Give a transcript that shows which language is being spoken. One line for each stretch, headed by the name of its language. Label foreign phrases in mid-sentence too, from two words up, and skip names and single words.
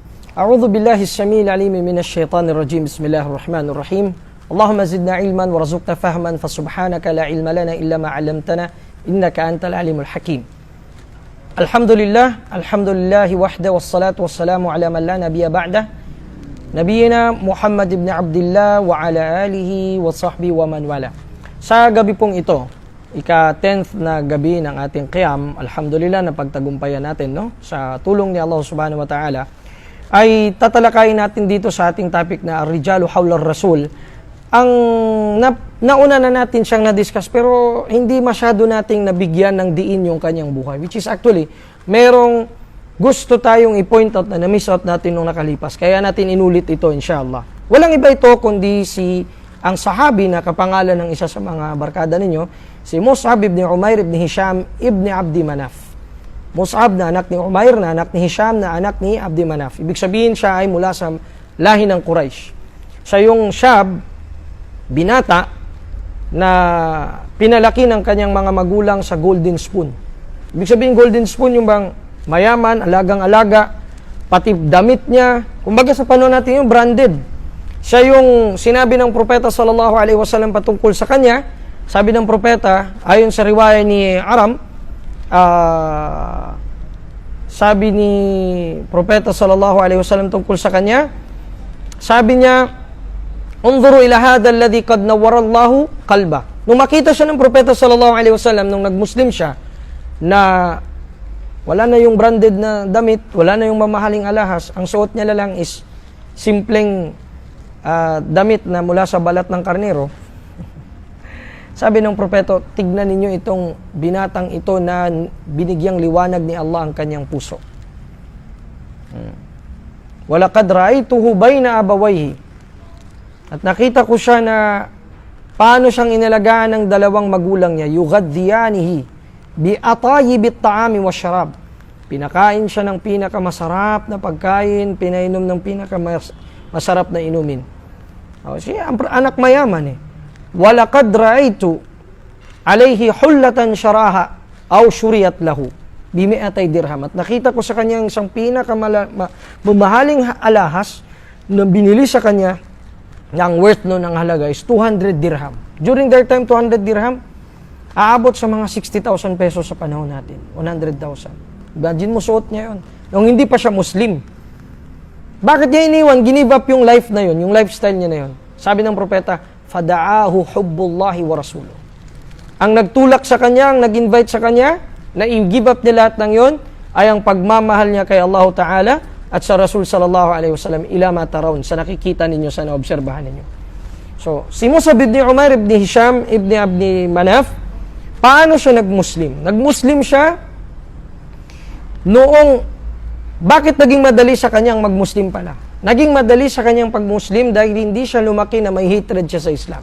Arabic: أعوذ بالله السميع العليم من الشيطان الرجيم بسم الله الرحمن الرحيم اللهم زدنا علما وارزقنا فهما فسبحانك لا علم لنا إلا ما علمتنا إنك أنت العليم الحكيم الحمد لله وحده والصلاة والسلام على من لا نبي بعده نبينا محمد بن عبد الله وعلى آله وصحبه ومن wala.
Filipino: Sa gabi pong ito, ika-10th na gabi ng ating qiyam, alhamdulillah na pagtagumpayan natin, no? Sa tulong ni Allah
Arabic: سبحانه وتعالى,
Filipino: ay tatalakayin natin dito sa ating topic na Ar-Rijalu Hawla Ar-Rasul. Ang nauna na natin siyang na-discuss pero hindi masyado nating nabigyan ng diin yung kanyang buhay.
English: Which is actually,
Filipino: merong gusto tayong
English: i-point out
Filipino: na
English: na-miss out
Filipino: natin nung nakalipas. Kaya natin inulit ito inshallah. Walang iba ito kundi ang sahabi na kapangalan ng isa sa mga barkada ninyo, si Mus'ab ibn Umair ibn Hisham ibn Abdi Manaf. Mus'ab na anak ni Umair na anak ni Hisham na anak ni Abdi Manaf. Ibig sabihin siya ay mula sa lahi ng Quraysh. Siya yung syab, binata, na pinalaki ng kanyang mga magulang sa
English: golden spoon.
Filipino: Ibig sabihin
English: golden spoon
Filipino: yung bang mayaman, alagang-alaga, pati damit niya. Kumbaga sa panahon natin yung branded. Siya yung sinabi ng propeta
Arabic: صلى الله عليه وسلم
Filipino: patungkol sa kanya. Sabi ng propeta, ayon sa riwaya ni Aram, sabi ni propeta
Arabic: صلى الله عليه وسلم
Filipino: tungkol sa kanya, sabi niya,
Arabic: انظروا إلى هذا الذي قد نور الله قلبه.
Filipino: Nung makita siya ng propeta
Arabic: صلى الله عليه وسلم
Filipino: nung nagmuslim siya na wala na yung branded na damit, wala na yung mamahaling alahas, ang suot niya lang is simpleng damit na mula sa balat ng karnero. Sabi ng propeta, tignan ninyo itong binatang ito na binigyang liwanag ni Allah ang kanyang puso.
Arabic: ولقد رأيته بين أبويه.
Filipino: At nakita ko siya na paano siyang inalagaan ng dalawang magulang niya,
Arabic: يغذيانه بأطيب الطعام والشراب.
Filipino: Pinakain siya ng pinakamasarap na pagkain, pinainom ng pinakamasarap na inumin. Siya anak mayaman eh.
Arabic: ولقد رأيت عليه حلة شراها أو شريت له بمائتي درهم.
Filipino: At nakita ko sa kanya isang pinakamahaling alahas na binili sa kanya ng worth no ng halaga is 200 dirham.
English: During that time,
Filipino: 200 dirham aabot sa mga 60,000 pesos sa panahon natin. 100,000. Imagine mo, suot niya yun. Nung hindi pa siya Muslim. Bakit niya iniwan?
English: Give up
Filipino: yung life na yun, yung lifestyle niya na yun. Sabi ng propeta,
Arabic: فدعاه حب الله ورسوله.
Filipino: Ang nagtulak sa kanya, ang nag-invite sa kanya, na
English: i-give up
Filipino: niya lahat ng yun, ay ang pagmamahal niya kay Allah Ta'ala at sa Rasul
Arabic: صلى الله عليه وسلم إلى ما ترون,
Filipino: sa nakikita ninyo, sa naobserbahan ninyo. So, si Mus'ab ibn Umair ibn Hisham ibn Abdi Manaf, paano siya nag-Muslim? Nag-Muslim siya noong, bakit naging madali sa kanyang mag-Muslim pala? Naging madali sa kanyang pag-Muslim dahil hindi siya lumaki na may hatred siya sa Islam.